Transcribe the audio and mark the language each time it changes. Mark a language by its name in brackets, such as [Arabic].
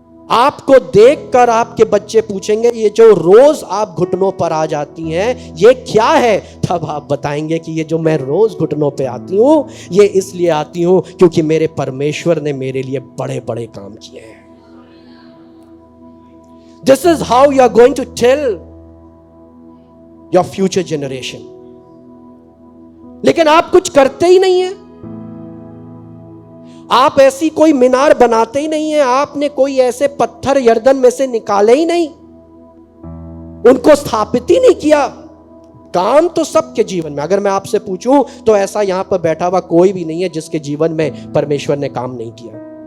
[Hindi] आपको देखकर आपके बच्चे पूछेंगे, ये जो रोज आप घुटनों पर आ जाती हैं ये क्या है? तब आप बताएंगे कि ये जो मैं रोज घुटनों पे आती हूं, ये इसलिए आती हूं क्योंकि मेरे परमेश्वर ने मेरे लिए बड़े बड़े काम किए हैं। [English] This is how you are going to tell your future generation. [Hindi] लेकिन आप कुछ करते ही नहीं है, आप ऐसी कोई मीनार बनाते ही नहीं है, आपने कोई ऐसे पत्थर यरदन में से निकाले ही नहीं, उनको स्थापित ही नहीं किया। काम तो सबके जीवन में, अगर मैं आपसे पूछूं तो ऐसा यहां पर बैठा हुआ कोई भी नहीं है जिसके जीवन में परमेश्वर ने काम नहीं किया।